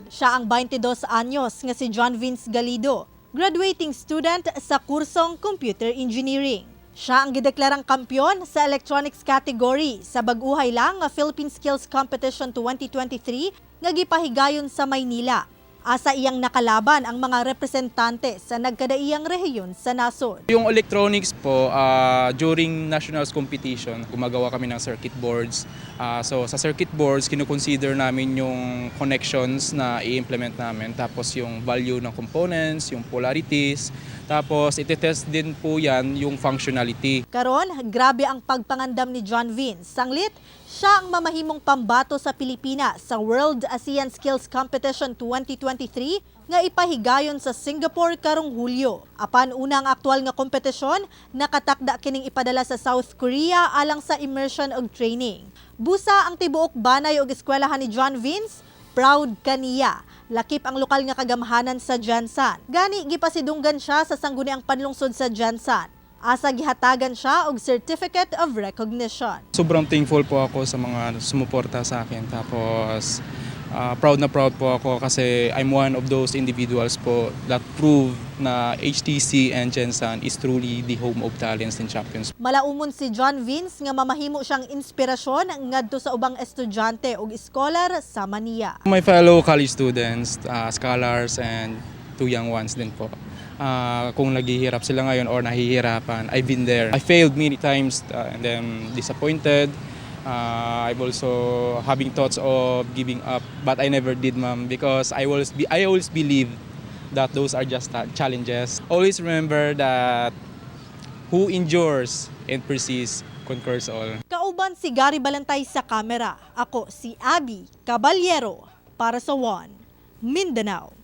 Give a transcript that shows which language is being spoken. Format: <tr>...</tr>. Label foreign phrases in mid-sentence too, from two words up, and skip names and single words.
<ceb>Siya ang 22 anyos nga si John Vince Galido,</ceb> <en>graduating student</en> <ceb>sa kursong</ceb> <en>Computer Engineering.</en> <ceb>Siya ang gideklarang kampyon sa</ceb> <en>electronics category</en> <ceb>sa bag-uhay lang nga Philippine Skills Competition 2023 nga gipahigayon sa Maynila. Asa iyang nakalaban ang mga representante sa nagkadaiyang rehiyon sa nasod.</ceb> <tl>Yung electronics po,</tl> <en>during nationals competition,</en> <tl>gumagawa kami ng</tl> <en>circuit boards.</en> <tl>So sa</tl> <en>circuit boards,</en> <tl>kinukonsider namin yung connections na i-implement namin. Tapos yung value ng components, yung polarities. Tapos itetest din po yan yung functionality.</tl> <ceb>Karon, grabe ang pagpangandam ni John Vince. Sanglit, siya ang mamahimong pambato sa Pilipinas sa World ASEAN Skills Competition 2023 nga ipahigayon sa Singapore karong Hulyo. Apan unang aktual nga kompetisyon, nakatakda kining ipadala sa South Korea alang sa immersion ug training. Busa ang tibuok banay ug eskwelahan ni John Vince, proud kaniya. Lakip ang lokal nga kagamhanan sa Jansan. Gani gipasidunggan siya sa sangguniang panlungsod sa Jansan. Asa gihatagan siya og</ceb> <en>Certificate of Recognition.</en> <tl>Sobrang thankful po ako sa mga sumuporta sa akin. Tapos proud na proud po ako kasi</tl> <en>I'm one of those individuals</en> <tl>po</tl> <en>that prove</en> <tl>na</tl> <en>HTC and Gensan is truly the home of talents and champions.</en> <ceb>Malaumon si John Vince nga mamahimo siyang inspirasyon ngadto sa ubang estudyante ug scholar sa Manila.</ceb> <en>My fellow college students, scholars and two young ones</en> <tl>din po. Kung naghihirap sila ngayon or nahihirapan,</tl> <en>I've been there. I failed many times and then disappointed. I'm also having thoughts of giving up, but I never did, ma'am, because I always believe that those are just challenges. Always remember that who endures and persists conquers all.</en> <ceb>Kauban si Gary Balantay sa kamera. Ako si Abby Caballero para sa One Mindanao.</ceb>